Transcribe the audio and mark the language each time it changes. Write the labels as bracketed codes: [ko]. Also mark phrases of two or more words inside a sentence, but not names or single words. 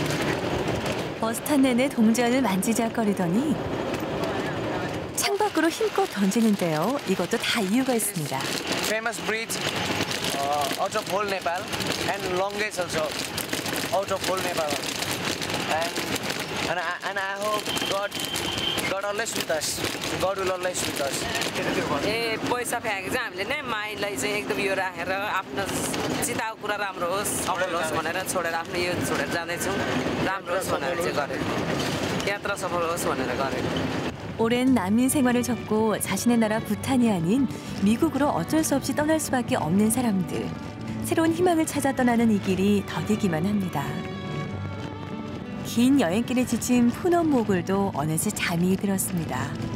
[ko] 버스 탄 내내 동전을 만지작거리더니 창밖으로 힘껏 던지는데요. 이것도 다 이유가 있습니다. [en] Famous bridge out of whole Nepal and longest also out of whole Nepal. And I hope God always with us. God will always with us. [ne] ए पैसा फ्याँके चाहिँ हामीले नै माइलाई चाहिँ एकदम यो राखेर आफ्नो चिताको कुरा राम्रो होस् सफल होस् भनेर छोडेर आफ्नो यो छोडेर जाँदैछौँ राम्रो होस् भनेर चाहिँ गरेको यात्रा सफल होस् भनेर गरेको [ko] 오랜 난민 생활을 접고 자신의 나라 부탄이 아닌 미국으로 어쩔 수 없이 떠날 수밖에 없는 사람들. 새로운 희망을 찾아 떠나는 이 길이 더디기만 합니다. 긴 여행길에 지친 푸넌 모굴도 어느새 잠이 들었습니다.